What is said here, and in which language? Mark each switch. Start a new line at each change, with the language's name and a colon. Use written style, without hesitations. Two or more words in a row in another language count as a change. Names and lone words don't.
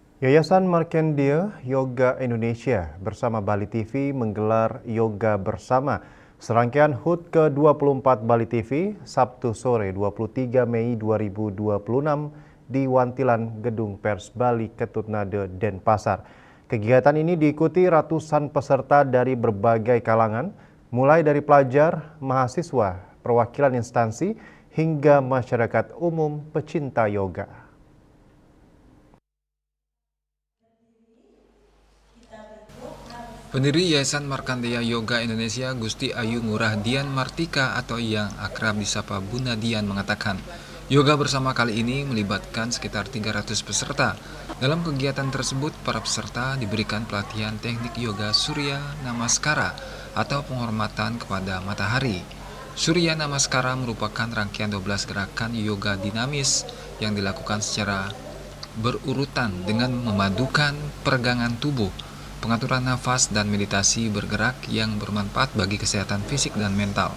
Indonesian: Yayasan Markandeya Yoga Indonesia bersama Bali TV menggelar Yoga Bersama. Serangkaian HUT ke-24 Bali TV Sabtu sore 23 Mei 2026 di Wantilan Gedung Pers Bali Ketutnade Denpasar. Kegiatan ini diikuti ratusan peserta dari berbagai kalangan, mulai dari pelajar, mahasiswa, perwakilan instansi, hingga masyarakat umum pecinta yoga. Pendiri Yayasan Markandeya Yoga Indonesia Gusti Ayu Ngurah Dian Martika atau yang akrab disapa Bunda Dian mengatakan, yoga bersama kali ini melibatkan sekitar 300 peserta. Dalam kegiatan tersebut, para peserta diberikan pelatihan teknik yoga Surya Namaskara atau penghormatan kepada matahari. Surya Namaskara merupakan rangkaian 12 gerakan yoga dinamis yang dilakukan secara berurutan dengan memadukan peregangan tubuh, pengaturan nafas, dan meditasi bergerak yang bermanfaat bagi kesehatan fisik dan mental.